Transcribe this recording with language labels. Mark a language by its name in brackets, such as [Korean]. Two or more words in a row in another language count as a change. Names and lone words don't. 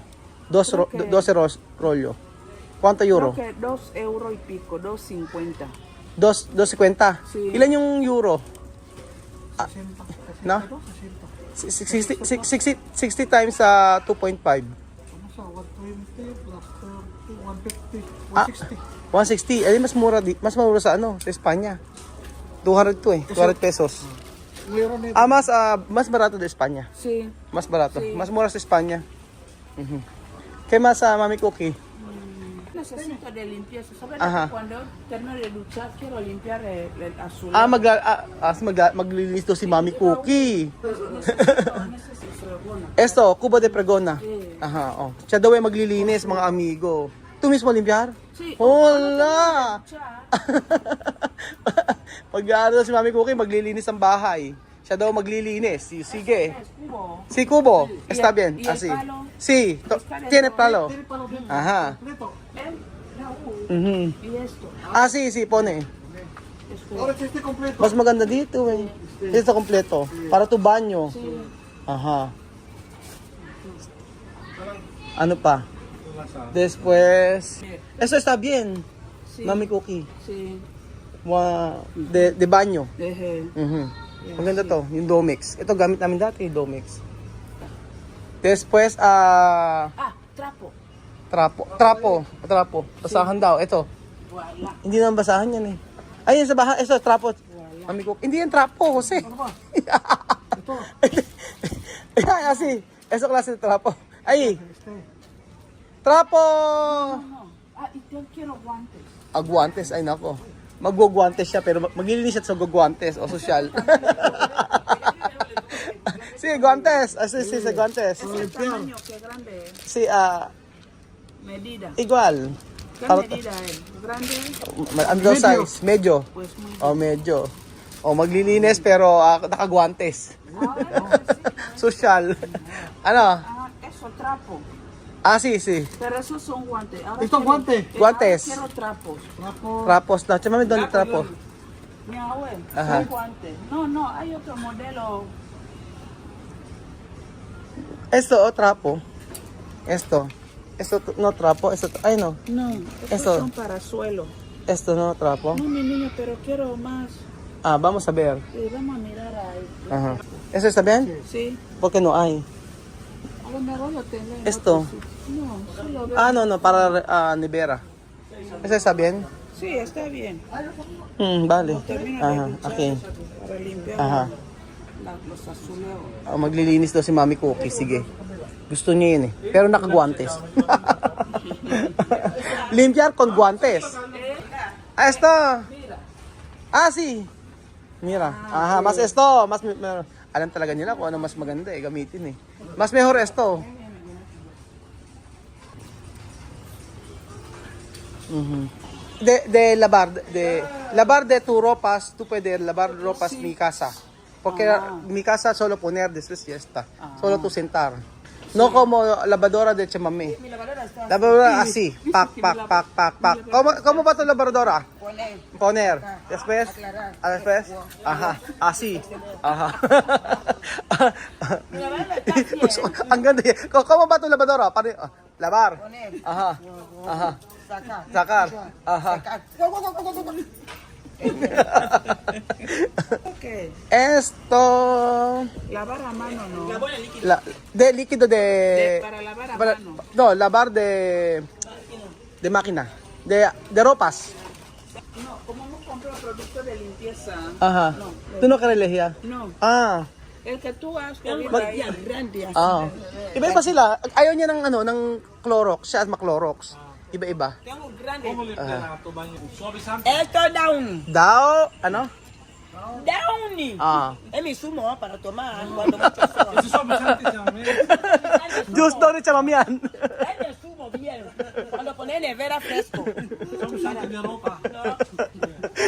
[Spanish] Creo que- 12 rollo. ¿Cuánto euro? Creo que 2 euros y pico, 2.50. 2.50. Sí. [Filipino] Ilan yung euro? No? [English] 60 times 2.5. 160. [Filipino] Eh, mas mura sa sa Espanya. 200 to eh. 200 pesos. [Spanish] Mas barato de Espanya. Sí. Mas barato. Sí. [Filipino] Mas mura sa Espanya. [Spanish] ¿Qué más, Mami Cookie? Necesito de limpieza. ¿Sabes? Ajá. Cuando termino de duchar, quiero limpiar el azul. [Filipino] Maglilinis to si Mami Cookie. [Spanish] Necesito. Esto, kubo de pregona. Sí. Aha, oh. [Filipino] Siya daw ay maglilinis, mga amigo. [Spanish] Tu mismo limpiar? Sí. Hola! Duchar. [Filipino] Pag ano si Mami Cookie, maglilinis ng bahay. Siya daw maglilinis. Sige. [Spanish] Es cubo. Si Kubo, ¿Y está el- bien, y el así. palo? Sí, tiene palo. Ajá. ¿Eh? La U. Mhm. Y esto. Sí, pone. Esto. [Filipino] Mas maganda dito eh. Dito kompleto. [Spanish] Para tu banyo. Sí. Ajá. [Filipino] Ano pa? [Spanish] Después, eso está bien, Sí. Mami Cookie. Sí. De banyo. Dejé. [Filipino] Mhm. Maganda to, yung Domex. Ito gamit namin dati, Domex. [Spanish] Después, Trapo. [Filipino] trapo. Basahan daw, ito. Wala. Hindi naman basahan yan eh. Ayun sa bahay, ito, trapo. Mami Cookie. Hindi yan trapo, Jose. Ito. Kasi, [Spanish] eso klase de trapo. [Filipino] Ay, trapo! [Spanish] No. Y yo quiero guantes. Guantes, [Filipino] ay nako. Magguguantes siya pero maglilinis siya sa guguantes o sosyal. [Spanish] Sí, guantes. Sí, guantes. ¿El tamaño qué grande es? Sí, Medida. igual. ¿Qué medida es? ¿Grande? [Filipino] Ano daw size? Medyo. [Spanish] Pues muy [Filipino] Medyo. Maglilinis pero nakaguantes. Sosyal. Ano? [Spanish] Eso, trapo. Sí. Pero esos son guantes. Ahora Estos guantes. Guantes. Ahora quiero trapos. [Filipino] Trapos na. Chama doon trapo. [Spanish] Mi abuelo, Ajá. son guantes. No, hay otro modelo. Esto, trapo. Esto no trapo. Ay no. No, Eso. son para suelo. Esto no trapo. No, mi niño, pero quiero más. Vamos a ver. Vamos a mirar ahí. Ajá. ¿Eso está bien? Sí. ¿Por qué no hay? A lo mejor lo tengo en Esto. otro sitio. No, solo veo. No, para nevera. ¿Eso está bien? Sí, está bien. Vale. Termino Ajá, de duchar okay. para limpiar Ajá. los azuleos. [Filipino] Maglilinis daw si Mami Cookie, sige. Gusto niya yun eh. Pero naka-guantes. [Spanish] Limpiar con guantes. Esto. Sí. Mira. Ajá, mas esto. [Filipino] Alam talaga nila kung ano mas maganda eh, gamitin eh. [Spanish] Mas mejor esto. De lavar de tu ropas, tú puedes lavar ropas mi casa. Porque mi casa solo poner después ya está. Solo tú sentar. No como lavadora de chamamé. Mi lavadora está Lavadora así. Pac. ¿Cómo va tu lavadora? Poner. Después. Después. Ajá. Así. Ajá. Mi lavadora está bien. [Filipino] Ang ganda yan. [Spanish] ¿Cómo va tu lavadora? Lavar. Ajá. Ajá. Sacar. Ajá. ¿Qué? Esto... Lavar a mano, ¿no? de líquido de... Para lavar a para- mano. no, lavar de máquina. De ropas. No, como no compro productos de limpieza. Aha. No, [Filipino] Ito no karelehiya. [Spanish] no. Ah. El que tú has cogido [Filipino] Mag- [Spanish] ahí, grande así. [Filipino] Ah. Iba-iba sila. Ayaw niya ng ano, ng Clorox. Siya ma-Clorox. Iba-iba. [Spanish] Tengo grande. Esto Downy. [Filipino] Daw, ano? Downy. Ah. [Spanish] Es mi zumo para tomar cuando mucho sol. [Filipino] Juice daw ni Chamamian. [Spanish] Es mi zumo bien. Cuando pones nevera fresco. Somos de ropa. No.